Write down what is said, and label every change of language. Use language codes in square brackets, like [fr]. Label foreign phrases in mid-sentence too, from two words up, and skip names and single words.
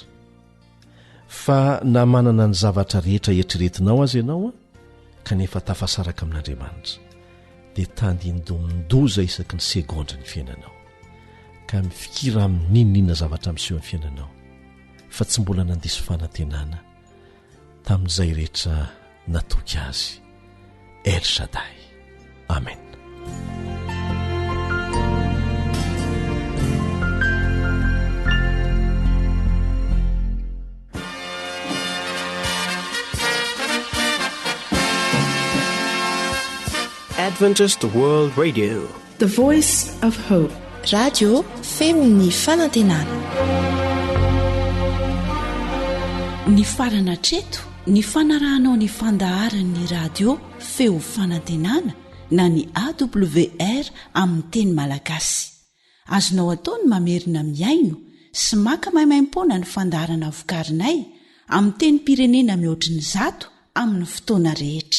[mg] Fa na manana ny zavatra rehetra eritreretinao azy ianao kanefa tafasaraka amin'Andriamanitra, dia tandindomindoza isaky ny segondra ny fiainanao, ka mifikira amin'ny ninona zavatra miseho amin'ny fiainanao, fa tsy mbola nandiso fanantenana tamin'izay rehetra natoky azy El Shaddai. Amen. [en] Adventist World Radio, the voice of hope. [mg] Radio Femini Fanantenana. Ny farana treto, ny fanarahanao ny fandaharan'ny radio Feo Fanantenana na ny AWR amin'ny teny malagasy. Azonao atao ny mamerina miaino sy maka maimaimpona ny fandarana vokarinay amin'ny teny pirenena mihoatriny 100 amin'ny fotoana rehetra.